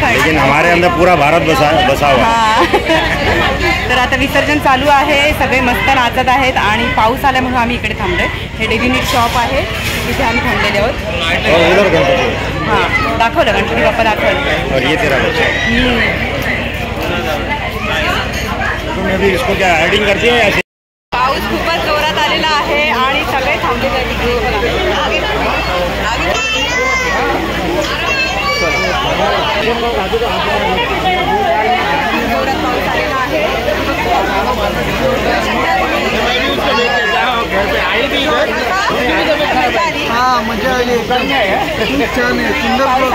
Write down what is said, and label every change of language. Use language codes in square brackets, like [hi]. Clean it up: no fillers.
[hi] लेकिन हमारे अंदर पूरा भारत बसा हुआ है। [mr] हां तर आता विसर्जन चालू आहे, सगळे मस्त नाचत आहेत आणि पाऊस आल्यामुळे आम्ही इकडे थांबलोय. हे डेली नीड शॉप आहे, तिथे आम्ही थांबलेले आहोत. [hi] उधर गणपती [mr] हां दाखवलं गणपती बाप्पा दाखवलं. [hi] और ये तेरा बच्चा तुम्ही भी इसको क्या एडिंग करते हैं ऐसे? [mr] पाऊस खूपच जोरात आलेला आहे आणि सगळे थांबलेले आहेत इकडे. जोरात पाऊस आलेला आहे. हा मजा आली एकदम खूप छान आहे सुंदर प्रोग्राम झाला.